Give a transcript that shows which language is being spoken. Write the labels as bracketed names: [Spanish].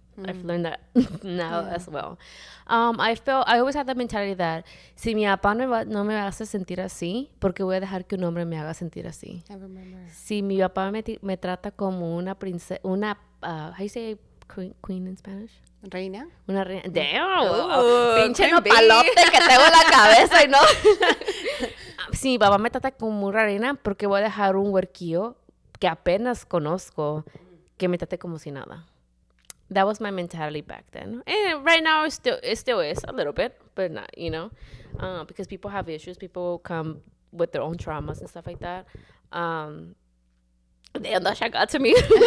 [English] I've learned that now as well. I always had that mentality that [Spanish] si mi papá no me hace sentir así, porque voy a dejar que un hombre me haga sentir así. [English] I remember. [Spanish] Si mi papá me trata como una princesa, [English] how you say queen in Spanish? [Spanish] Reina. Una reina. [English] Damn. Ooh, [Spanish] Pinche [English] queen bee. [Spanish] nopalote que tengo en la cabeza y no. Si mi papá me trata como una reina, porque voy a dejar un huerquillo que apenas conozco que me trate como si nada. [English] That was my mentality back then. And right now it still is a little bit, but not, because people have issues. People come with their own traumas and stuff like that. Damn, that shit got to me.